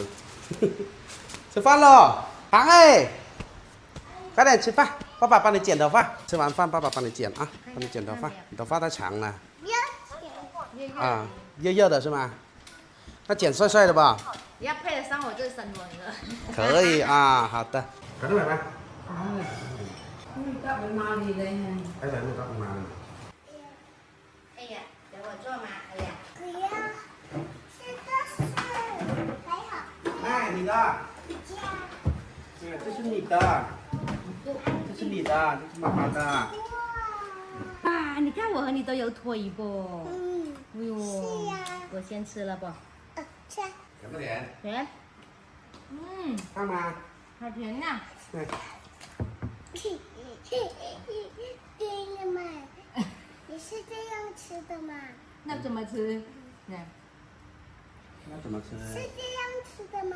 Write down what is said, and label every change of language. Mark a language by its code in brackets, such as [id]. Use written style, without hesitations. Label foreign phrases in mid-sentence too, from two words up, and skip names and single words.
[zh] 吃饭喽，糖哎，快点吃饭，爸爸帮你剪头发。吃完饭，爸爸帮你剪啊，帮你剪头发，你头发太长了。啊，热热的是吗？那剪帅帅的吧？要配得上我这身纹了。可以啊，好的。 [vi] Cắn này này. Cắt bên nào đi đây này? Cái này cắt bên nào này? [zh] 哎呀，等我做嘛，哎呀。不要，这个是还好。哎，你的。这是你的，这是你的，这是妈妈的。啊，你看我和你都有腿不？哎呦，是呀。我先吃了不？吃。 [vi] Cắn cái đèn. [zh] 甜。看吗？好甜呐。对。对了嘛，你是这样吃的吗？那怎么吃？那怎么吃？是这样吃的吗？